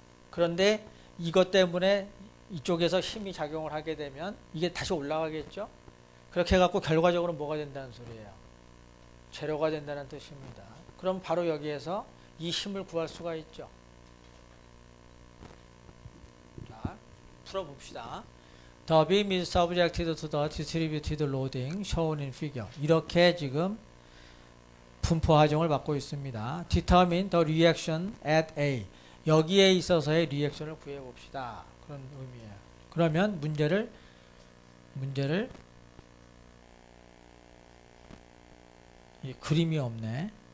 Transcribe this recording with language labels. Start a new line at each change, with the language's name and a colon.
Korean: 그런데 이것 때문에 이쪽에서 힘이 작용을 하게 되면 이게 다시 올라가겠죠? 그렇게 해갖고 결과적으로 뭐가 된다는 소리예요? 제로가 된다는 뜻입니다. 그럼 바로 여기에서 이 힘을 구할 수가 있죠. 자, 풀어봅시다.
English: The beam is subjected to the distributed loading shown in figure.
Korean: 이렇게 지금 분포 하중을 받고 있습니다.
English: Determine the reaction at A.
Korean: 여기에 있어서의 리액션을 구해봅시다. 그런 의미예요. 그러면 문제를 이 그림이 없네.